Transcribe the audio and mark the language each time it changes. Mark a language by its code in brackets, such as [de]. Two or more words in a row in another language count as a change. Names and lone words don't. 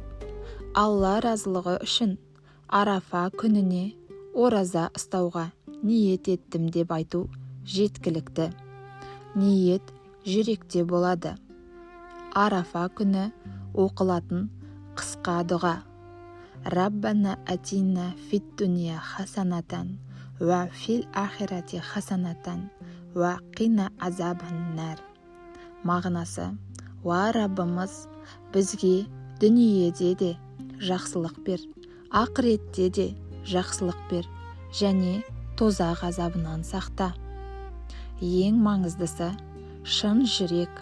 [kk] Алла разылығы үшін Арафа күніне ораза ұстауға ниет еттім деп айту жеткілікті. Ниет жүректе болады. Арафа күні оқылатын қысқа дұға. [ar] ربنا آتنا في الدنيا حسنة وفي الآخرة حسنة وقنا عذاب النار. [kk] Мағынасы: Уа Раббымыз, бізге дүниеде де жақсылық бер, ақыретте де жақсылық бер, және тозақ азабынан сақта. Ең маңыздысы шын жүрек.